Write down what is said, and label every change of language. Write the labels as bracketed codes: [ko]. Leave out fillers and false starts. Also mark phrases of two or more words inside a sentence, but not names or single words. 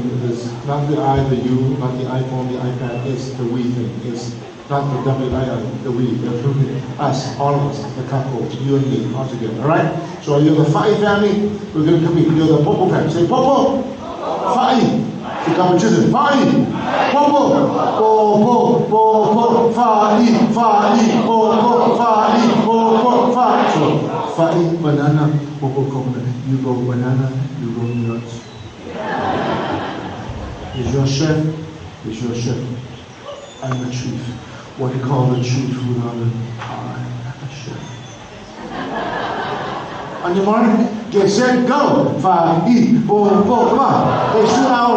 [en] It's not the I, the you, not the iPhone, the iPad. It's the we thing. It's not the W-I-I, the we, us, all of us, the couple, you and me, all together, all right? So you're the Fa'i family, we're going to compete. You're the Popo family. Say Popo, Fa'i. The competition, Fa'i, Popo, Popo, Popo, Fa'i, Fa'i, Popo, Fa'i, Popo, Fa'i. So Fa'i, banana, Popo, coconut. You go banana, you go nuts. Is your chef, is your chef. I'm the chief. What do you call the chief without an I, a chef? On your mark, get set, go. 5, 4, 4, come on. Hey,